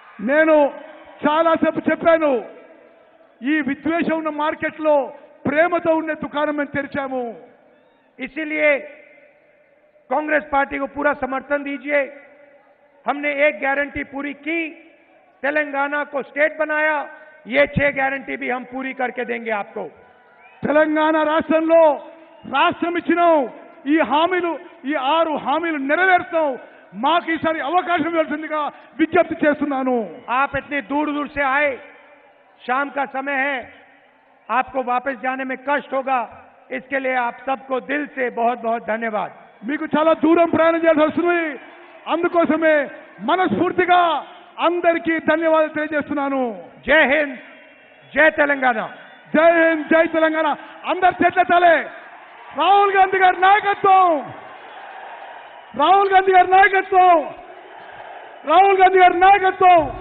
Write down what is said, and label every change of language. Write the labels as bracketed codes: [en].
[te] నేను చాలాసేపు చెప్పాను, ఈ విద్వేషం ఉన్న మార్కెట్లో ప్రేమతో ఉండే దుకాణం మేము తెరిచాము. [hi] इसीलिए कांग्रेस पार्टी को पूरा समर्थन दीजिए. हमने एक गारंटी पूरी की, तेलंगाना को स्टेट बनाया, ये 6 गारंटी भी हम पूरी करके देंगे आपको. [te] తెలంగాణ రాష్ట్రంలో రాష్ట్రం ఇచ్చినాం, ఈ 6 హామీలు నెరవేర్చాం. మాకు ఈసారి అవకాశం ఇవ్వాల్సిందిగా విజ్ఞప్తి చేస్తున్నాను. [hi] आप इतनी दूर दूर से आए, शाम का समय है, आपको वापस जाने में कष्ट होगा, इसके लिए आप सबको दिल से बहुत बहुत धन्यवाद. [te] మీకు చాలా దూరం ప్రయాణం చేయాల్సి వస్తుంది. అందుకోసమే మనస్ఫూర్తిగా అందరికీ ధన్యవాదాలు తెలియజేస్తున్నాను. [hi] जय हिंद, जय तेलंगाना. [te] జై హింద్, జై తెలంగాణ. అందరు చేతులెత్తాలి. రాహుల్ గాంధీ గారి నాయకత్వం, రాహుల్ గాంధీ గారి నాయకత్వం, రాహుల్ గాంధీ గారి నాయకత్వం.